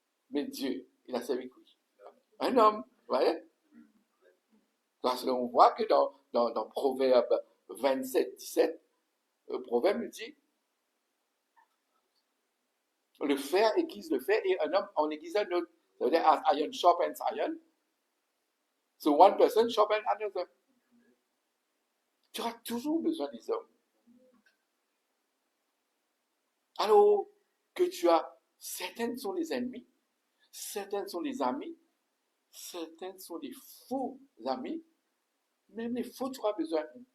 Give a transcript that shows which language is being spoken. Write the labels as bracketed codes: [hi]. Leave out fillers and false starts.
[fr] Mais Dieu, il a servi qui? Un homme, vous voyez? Parce qu'on voit que dans Proverbe 27, 17, le Proverbe nous dit, le fer aiguise le fer et un homme en aiguise un autre. Ça veut dire, [en] as iron sharpens iron. So one person sharpens another. [fr] Tu auras toujours besoin des hommes. Alors que tu as, certains sont des ennemis, certains sont des amis, certains sont des faux amis, même les faux, tu auras besoin.